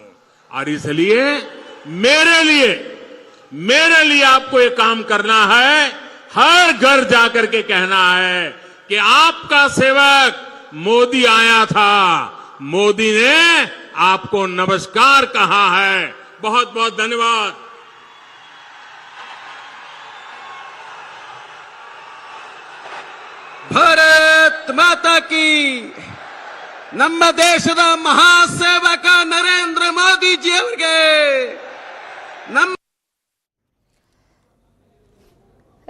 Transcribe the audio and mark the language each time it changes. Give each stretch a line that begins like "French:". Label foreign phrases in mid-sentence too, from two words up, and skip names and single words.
Hindi: और इसलिए मेरे लिए आपको ये काम करना है, हर घर जाकर के कहना है कि आपका सेवक मोदी आया था, मोदी ने आपको नमस्कार कहा है। बहुत बहुत धन्यवाद। भारत माता की
Kannada: ನಮ್ಮ ದೇಶದ ಮಹಾಸೇವಕ ನರೇಂದ್ರ ಮೋದಿಜಿ ಅವರಿಗೆ ನಮ್ಮ